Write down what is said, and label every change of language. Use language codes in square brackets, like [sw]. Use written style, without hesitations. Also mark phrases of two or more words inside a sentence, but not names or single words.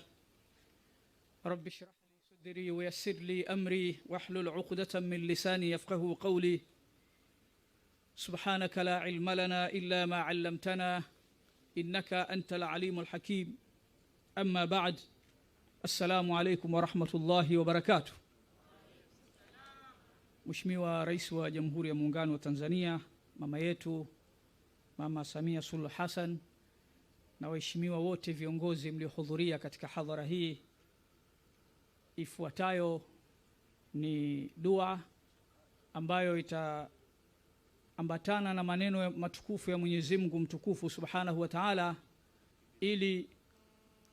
[ar] رب اشرح لي صدري ويسر لي أمري واحلل عقدة من لساني يفقه قولي. سبحانك لا علم لنا إلا ما علمتنا إنك أنت العليم الحكيم. أما بعد، السلام عليكم ورحمة الله وبركاته. [sw] Mheshimiwa Rais wa Jamhuri ya Muungano wa Tanzania, mama yetu Mama Samia Suluhu Hassan, na waheshimiwa wote viongozi mliohudhuria katika hadhara hii, ifuatayo ni dua ambayo itaambatana na maneno matukufu ya Mwenyezi Mungu mtukufu [ar] سبحانه وتعالى, [sw] ili